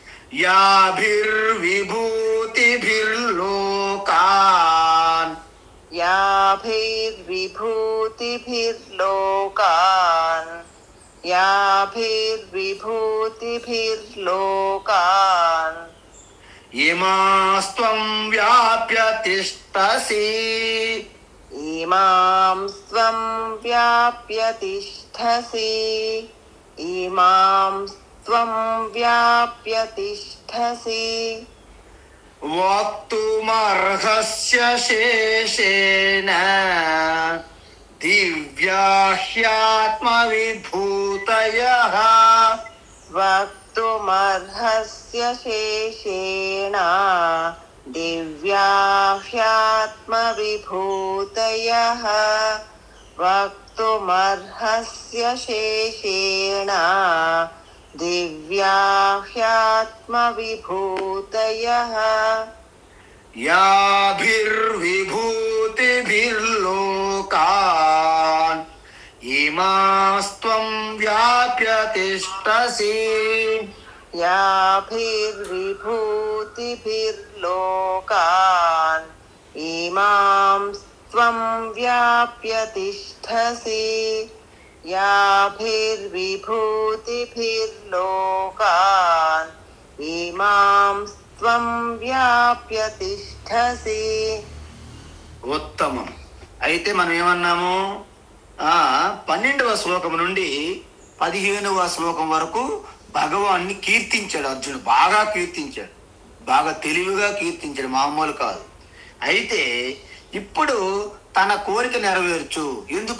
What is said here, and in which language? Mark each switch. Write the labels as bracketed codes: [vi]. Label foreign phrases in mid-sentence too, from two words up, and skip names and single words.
[sa] యాభిర్విభూతిభిర్లోకాన్ याभिर्विभूतिभिर्लोकान् याभिर्विभूतिभिर्लोकान् ఇమాస్త్వం వ్యాప్య తిష్టసి इमां स्वं व्याप्य तिष्ठसि इमां स्वं व्याप्य तिष्ठसि వక్తుమర్హస్య శేషేణ దివ్యాహ్యాత్మవిభూతయః वक्तुमर्हस्य शेषेण दिव्याह्यात्मविभूतयः वक्तुमर्हस्य शेषेण दिव्याह्यात्मविभूतयः యాభిర్విభూతిభిర్లోకాన్ ఇమాస్త్వం వ్యాప్య తిష్టసి याभिर्विभूतिभिर्लोकान् इमां स्वं व्याप्य तिष्ठसि याभिर्विभूतिभिर्लोकान् इमां स्वं व्याप्य तिष्ठसि [te] ఉత్తమం. అయితే మనం ఏమన్నాము? 12వ శ్లోకం నుండి 15వ శ్లోకం వరకు భగవాన్ని కీర్తించాడు అర్జునుడు. బాగా కీర్తించాడు, బాగా తెలివిగా కీర్తించాడు, మామూలు కాదు. అయితే ఇప్పుడు తన కోరిక నెరవేర్చు. ఎందుకు?